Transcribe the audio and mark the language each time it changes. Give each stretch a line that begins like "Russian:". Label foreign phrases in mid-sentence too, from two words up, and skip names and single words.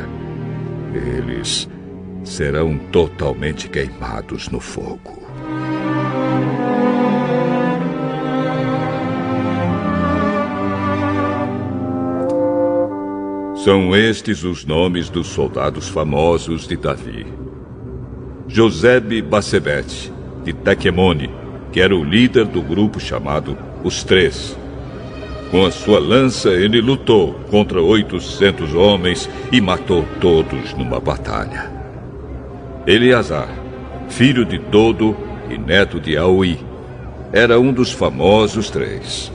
Portuguese: Eles serão totalmente queimados no fogo. São estes os nomes dos soldados famosos de Davi: Josebe-Basebete, de Tequemone, que era o líder do grupo chamado Os Três. Com a sua lança ele lutou contra 800 homens e matou todos numa batalha. Eleazar, filho de Dodo e neto de Aui, era um dos famosos três.